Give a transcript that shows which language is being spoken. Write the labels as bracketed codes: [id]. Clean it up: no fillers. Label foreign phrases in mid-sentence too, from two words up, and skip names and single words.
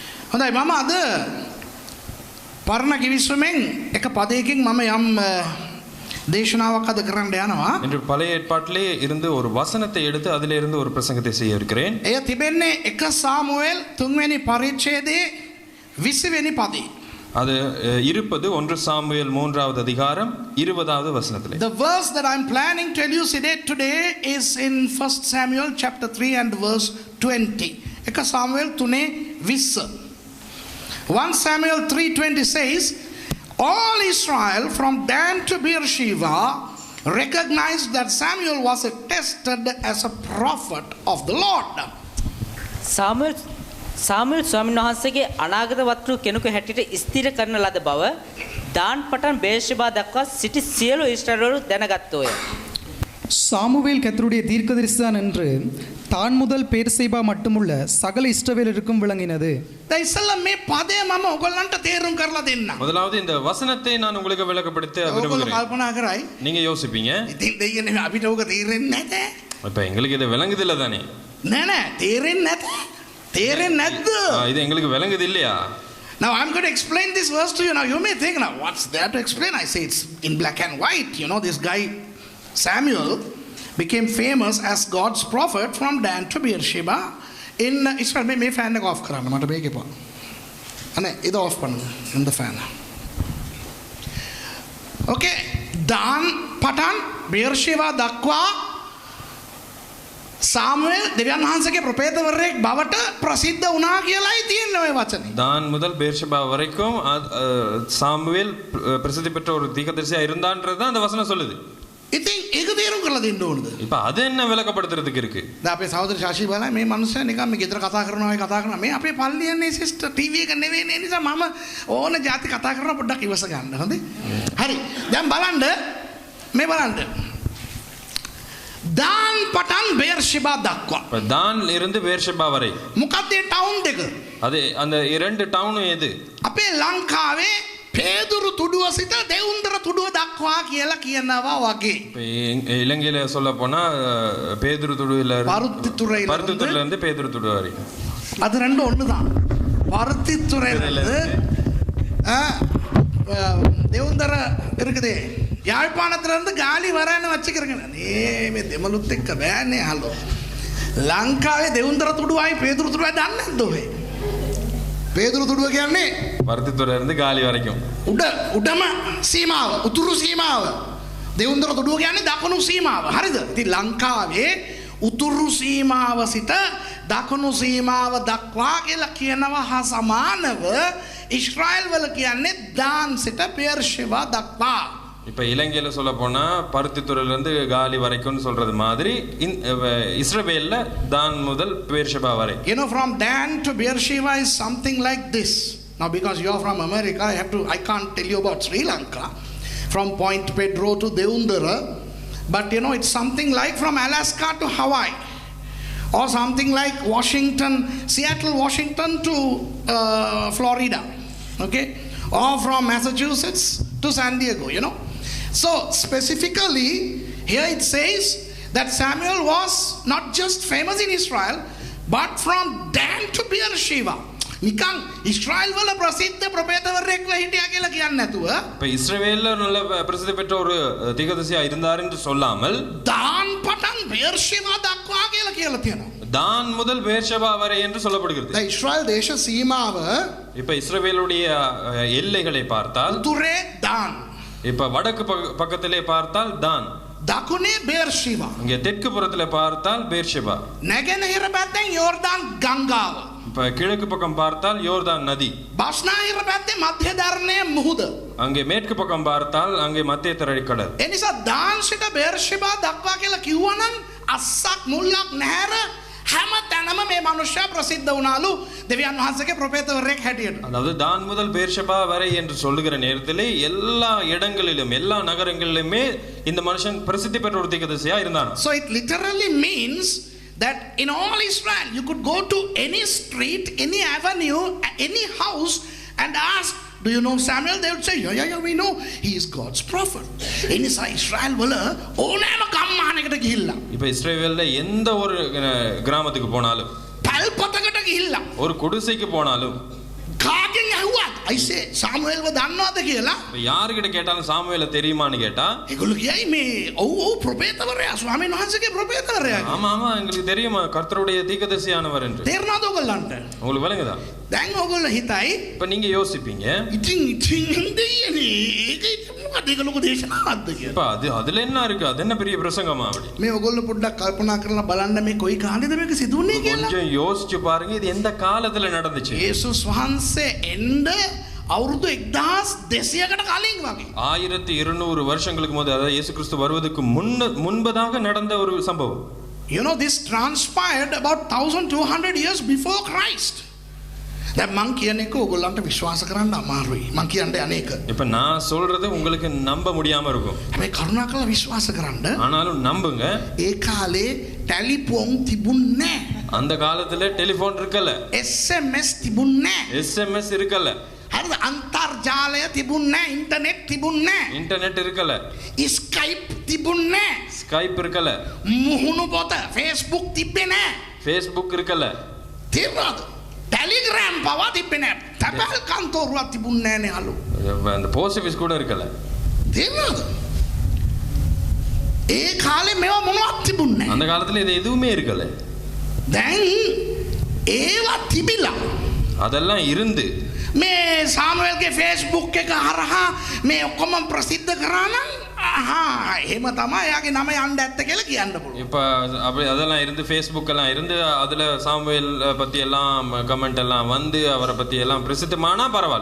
[si] හොඳයි මම අද පරණ කිවිසුමෙන් එක පදයකින් මම යම් දේශනාවක් අද කරන්න යනවා. [ta] இன்று பழைய ஏற்பாட்டிலே இருந்து ஒரு வசனத்தை எடுத்து அதிலே இருந்து ஒரு பிரசங்கத்தை செய்ய இருக்கிறேன். [si] එය තිබෙන්නේ 1 සාමුවෙල් 3 වෙනි පරිච්ඡේදයේ 20 වෙනි පදේ. [ta] அது இருப்பது 1 சாமுவேல் 3வது அதிகாரம் 20வது வசனத்திலே. [en] The verse that I'm planning to elucidate today is in 1 Samuel chapter 3 and verse 20. [si] 1 සාමුවෙල් 3:20. [en] 1 Samuel 3:20 says, all Israel from Dan to Beersheba recognized that Samuel was attested as a prophet of the Lord. [si] සාමුවෙල් ස්වාමීන් වහන්සේගේ අනාගත වක්තෘ කෙනෙකු හැටියට ස්ථිර කරන ලද බව දාන් පටන් බේර්ෂෙබා දක්වා සිටි සියලු ඊශ්‍රායලවරු දැනගත්තෝය. [ta] சாமுவேல் கர்த்தருடைய தீர்க்கதரிசிதான் என்று தான் முதல் பேர்சேபா மட்டுமுள்ள சகல இஸ்ரவேலருக்கும் விளங்கினது. [si] දැන් ඉස්සෙල්ලා මේ පදය මම ඔයගොල්ලන්ට තේරුම් කරලා දෙන්නම්. [ta] முதலாவது இந்த வசனத்தை நான் உங்களுக்கு விளக்கப்படுத்த [si] ඔයගොල්ලෝ [ta] விரும்புகிறேன். [si] කල්පනා කරයි [ta] நீங்க யோசிப்பீங்க, [si] ඉතින් දෙයියනේ අපිට ඕක තේරෙන්නේ නැතේ. [ta] இப்ப எங்களுக்கு இது விளங்குது இல்ல தானே? [si] නෑ නෑ තේරෙන්නේ නැතේ. තේරෙන්නේ නැද්ද? [ta] இது எங்களுக்கு விளங்குது இல்லையா? [en] Now I'm going to explain this verse to you. Now you may think, now what's there to explain? I say it's in black and white. You know, this guy Samuel became famous as God's prophet from Dan to Beersheba in Israel. [si] May fan එක off කරන්න මට මේක එපා. අනේ ඒක off பண்ணுங்க [en] in the fan. [si] Okay, Dan පටන් Beersheba දක්වා සාමුවෙල් දෙවියන් වහන්සේගේ ප්‍රොපේතවරයෙක් බවට ප්‍රසිද්ධ වුණා කියලායි තියෙන්නේ ඔය වචනේ. [ta] தான் முதல் பேர்ஷெபா வரைக்கும் சாமுவேல் பிரசித்தி பெற்ற ஒரு தீர்க்கதரிசியா இருந்தான்றது தான் அந்த வசனம் சொல்லுது. [si] ඉතින් ඒක තේරුම් කරලා දෙන්න ඕනද? [ta] இப்ப அது என்ன விளக்கப்படுத்துறதுக்கு இருக்கு? [si] දැන් අපේ සහෝදර ශාෂි බලයි මේ මනුස්සයා නිකන් මේ ගෙදර කතා කරනවා මේ අපේ පල්ලියන්නේ [en] sister TV [si] එක නෙවෙයි නිසා මම ඕන જાති කතා කරනවා පොඩ්ඩක් ඉවස ගන්න. හොඳේ? හරි. දැන් බලන්න මේ බලන්න. දාන් පටන් බේර්ෂෙබා දක්වා. [ta] தான் இருந்து பேர்ஷெபா வரை. [si] මොකක්ද ඒ ටවුන් දෙක? [ta] அது அந்த இரண்டு டவுனும் எது? [si] අපේ ලංකාවේ பேதுரு තුඩුව සිට දෙවුන්දර තුඩුව දක්වා කියලා කියනවා වගේ. [ta] இலங்கையில சொல்ல போனா பேதுரு துடுவில பருத்தித்துறையில இருந்து பேதுரு துடு வரை. அது ரெண்டும் ஒண்ணுதான். பருத்தித்துறையில இருந்து දෙවුන්දර இருக்குதே யாழ்ப்பாணத்துல இருந்து காலி வரேன்னு வச்சுக்கிறேங்க. [si] මේ දෙමළුත් එක්ක බෑනේ හලෝ. ලංකාවේ දෙවුන්දර තුඩුවයි பேதுரு තුඩුවයි දන්නේ නැද්ද ඔය? பேதுரு තුඩුව කියන්නේ [ta] பருத்தித்துறை இருந்து காலி வரைக்கும் [si] උඩම සීමාව, උතුරු සීමාව. දෙවුන්දර තුඩුව කියන්නේ දකුණු සීමාව. හරිද? ඉතින් ලංකාවේ උතුරු සීමාව සිට දකුණු සීමාව දක්වා කියලා කියනවා හා සමානව ඊශ්‍රායල් වල කියන්නේ දාන් සිට බේර්ෂෙබා දක්වා. [ta] இப்ப இலங்கையில சொல்ல போனா பருத்தித்துறையில இருந்து காலி வரைக்கும்னு சொல்றது மாதிரி இஸ்ரவேல்ல தான் முதல் பேர்ஷெபா வரை. [en] You know, from Dan to Beersheba is something like this. Now because you are from America, I can't tell you about Sri Lanka from Point Pedro to Devundara, but you know it's something like from Alaska to Hawaii, or something like Seattle Washington to Florida, okay, or from Massachusetts to San Diego, you know. So specifically here it says that Samuel was not just famous in Israel but from Dan to Beersheba. [si] නිකන් ඉස්රායල් වල ප්‍රසිද්ධ ප්‍රොපේතවරයෙක් වෙ හිටියා කියලා කියන්නේ නැතුව [ta] இப்ப இஸ்ரவேல்ல நல்ல பிரசித்தி பெற்ற ஒரு தீர்க்கதரிசியா இருந்தார் என்று சொல்லாமல் [si] දාන් පටන් බේර්ෂෙබා දක්වා කියලා තියෙනවා. [ta] தான் முதல் பேர்ஷெபா வரை என்று சொல்லப்படுகிறது. [si] දැන් ඉස්රායල් දේශ සීමාව [ta] இப்ப இஸ்ரவேலுடைய எல்லைகளை பார்த்தால் [si] උතුරේ දාන්, [ta] இப்ப வடக்கு பக்கத்திலே பார்த்தால் தான், [si] දකුණේ බේර්ෂෙබා, [ta] இங்கே தெற்கு புறத்திலே பார்த்தால் பேர்ஷெபா, [si] නැගෙනහිර පැත්තෙන් යෝර්දාන් ගංගාව, [ta] இப்ப கிழக்கு பக்கம் பார்த்தால் யோர்தான் நதி, [si] බස්නාහිර පැත්තේ මධ්‍ය ධර්ණයේ මුහුද, [ta] அங்கே மேற்கு பக்கம் பார்த்தால் அங்கே மத்திய தரைக்கடல். [si] ඒ නිසා දාන් සිට බේර්ෂෙබා දක්වා කියලා කිව්වනම් අස්සක් මුල්ලක් නැහැර හැම තැනම මේ මනුෂ්‍යයා ප්‍රසිද්ධ වුණාලු දෙවියන් වහන්සේගේ ප්‍රොපේතවරයෙක් හැටියට. [ta] அதாவது தான் முதல் பேர்ஷெபா வரை என்று சொல்லுகிற நேரத்திலே எல்லா இடங்களிலும் எல்லா நகரங்களிலுமே இந்த மனுஷன் பிரசித்தி பெற்ற ஒரு தீர்க்கதரிசியா இருந்தான். [en] So it literally means that in all Israel you could go to any street, any avenue, any house and ask, do you know Samuel? They would say, yeah, we know. He is God's prophet. [si] එනිසා ඉස්රායල් වල ඕනෑම ගම්මානයකට ගිහිල්ලා [ta] இப்ப இஸ்ரவேல்ல எந்த ஒரு கிராமத்துக்கு போனாலும் [si] පල්පතකට ගිහිල්ලා [ta] ஒரு குடிசைக்கு போனாலும் [en] I say [si] සාමුවෙල්ව දන්නවද කියලා? [ta] யாருகிட்ட கேட்டாலும் சாமுவேல தெரியுமான்னு கேட்டா [si] ඒගොල්ලෝ කියයි මේ ඔව් ප්‍රොපේතවරයා ස්වාමීන් වහන්සේගේ ප්‍රොපේතවරයා. [ta] ஆமா ஆமா எங்களுக்கு தெரியுமா கர்த்தருடைய தீர்க்கதரிசியானவர் என்று. [si] තේරුණාද ඔයගොල්ලන්ට? [ta] உங்களுக்கு விளங்குதா? [si] දැන් ඔයගොල්ලෝ හිතයි [ta] இப்ப நீங்க யோசிப்பீங்க [si] ඉතින් දෙයනේ ඒක මොකද ඒක ලොකු දේශනාවක්ද කියලා. [ta] இப்ப அதுல என்ன இருக்கு? அது என்ன பெரிய பிரசங்கமா அப்படி? [si] මේ ඔයගොල්ලෝ පොඩ්ඩක් කල්පනා කරලා බලන්න මේ කොයි කාලෙද මේක සිදුුනේ කියලා. [ta] கொஞ்சம் யோசிச்சு பாருங்க இது எந்த காலத்துல நடந்துச்சு. [si] යේසුස් වහන්සේ එන්න අවුරුදු 1200කට කලින් වගේ. [ta] 1200 வருஷங்களுக்கு முதல்ல அதாவது இயேசு கிறிஸ்து வருவதற்கு முன்பதாக நடந்த ஒரு சம்பவம். [en] You know, this transpired about 1200 years before Christ. [si] දැන් මං කියන එක ඔයගොල්ලන්ට විශ්වාස කරන්න අමාරුයි. මං කියන්නේ අනේක. [ta] இப்ப நான் சொல்றது உங்களுக்கு நம்ப முடியாம இருக்கும். [si] මේ කරුණාකරලා විශ්වාස කරන්න. [ta] ஆனாலும் நம்புங்க. [si] ඒ කාලේ ටෙලිෆෝන් තිබුණේ නැහැ. [ta] அந்த காலத்துல டெலிபோன் இருக்கல. [si] SMS තිබුණේ නැහැ. [ta] SMS இருக்கல. [si] හරිද? අන්තර්ජාලය තිබුණේ නැහැ. ඉන්ටර්නෙට් තිබුණේ නැහැ. [ta] இன்டர்நெட் இருக்கல. [si] ස්කයිප් තිබුණේ නැහැ. [ta] ஸ்கைப் இருக்கல. [si] මුහුණු පොත Facebook තිබ්බේ නැහැ. [ta] ஃபேஸ்புக் இருக்கல. [si] තේරුණාද? ටෙලිග්‍රෑම් පවා තිබ්බේ නැහැ. තැපැල් කන්තෝරුවක් තිබුණේ නැහැ නේ අලු. [ta] அந்த [en] post office [ta] கூட இருக்கல. [si] තේරුණාද? ඒ කාලේ මේවා මොනවත් තිබුණේ නැහැ. [ta] அந்த காலத்துல இது எதுவுமே இருக்கல. [si] දැන් ඒවා තිබිලා [ta] அதெல்லாம் இருந்து [si] මේ සාමුවෙල්ගේ Facebook එක හරහා මේ ඔක්කොම ප්‍රසිද්ධ කරා නම් එහෙම තමයි එයාගේ නම යන්න ඇත්ත කියලා කියන්න පුළුවන්. [ta] இப்ப அப்படி அதெல்லாம் இருந்து ஃபேஸ்புக் எல்லாம் இருந்து அதுல சாமுவேல் பத்தி எல்லாம் கமெண்ட் எல்லாம் வந்து அவரை பத்தி எல்லாம் பிரசித்தமானா பரவாயில்ல.